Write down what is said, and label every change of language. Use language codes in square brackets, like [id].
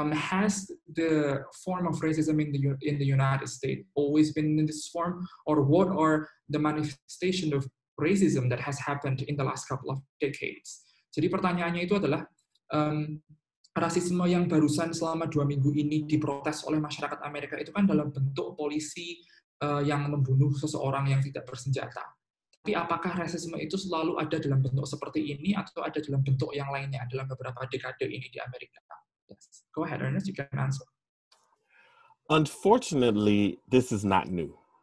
[en] Has the form of racism in the United States always been in this form, or what are the manifestation of racism that has happened in the last couple of decades? [id] Jadi pertanyaannya itu adalah rasisme yang barusan selama 2 minggu ini diprotes oleh masyarakat Amerika itu kan dalam bentuk polisi yang membunuh seseorang yang tidak bersenjata. Tapi apakah rasisme itu selalu ada dalam bentuk seperti ini atau ada dalam bentuk yang lainnya dalam beberapa dekade ini di Amerika? [en] Yes. Go ahead, Ernest, you can answer. Unfortunately, this is not new.